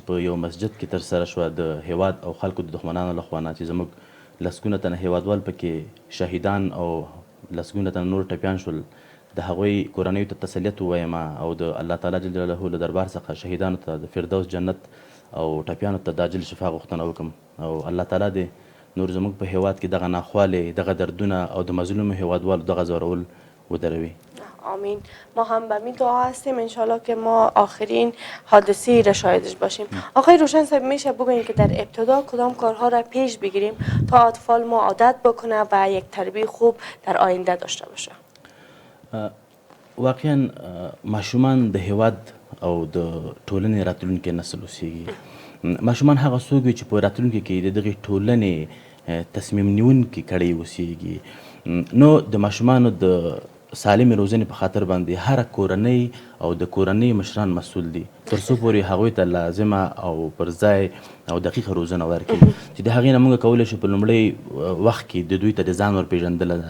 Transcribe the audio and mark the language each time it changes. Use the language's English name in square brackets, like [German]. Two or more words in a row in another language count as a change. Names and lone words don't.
[Pashto] په یو مسجد کې ترسره شوه د هیواد او خلکو د دښمنانو لخوا نه، چې زموږ لسګونه تنه هیوادوال پکې شهیدان او لسګونه تنه نور ټپیان شول، د هغوی کورنیو ته تسلیت ووایم او د الله تعالی جل جلاله له دربار څخه شهیدانو ته د فردوس جنت او ټپیانو ته د عاجل شفا غوښتنه وکړم او الله تعالی دې نور زموږ په هیواد کې دغه ناخوالې، دغه دردونه او د مظلومو هیوادوالو دغه ځورول ودروي. آمین. [Persian] ما هم به می دعا هستیم [Arabic] انشالله [Persian] که ما آخرین حادثه را شاهدش باشیم. آقای روشن صاحب میشه بگوین که در ابتدا کدام کارها را پیش بگیریم تا اطفال ما عادت بکنه و یک تربیت خوب در آینده داشته باشه؟ [Pashto] واقعا ماشومان د هیواد او د ټولنې راتلونکی نسل اوسیږي. ماشومان هغه څوک وي چې په راتلونکي کې د دغې ټولنې تصمیم نیونکي کړی اوسیږي. نو د ماشومانو د سالمې روزنې په خاطر باندې هره کورنۍ او د کورنۍ مشران مسؤل دي تر څو پورې هغوی ته لازمه او پر ځای او دقیقه روزنه ورکړي چې د هغې نه موږ کولی شو په لومړی وخت کې د دوی ته د ځان ور پېژندله ده.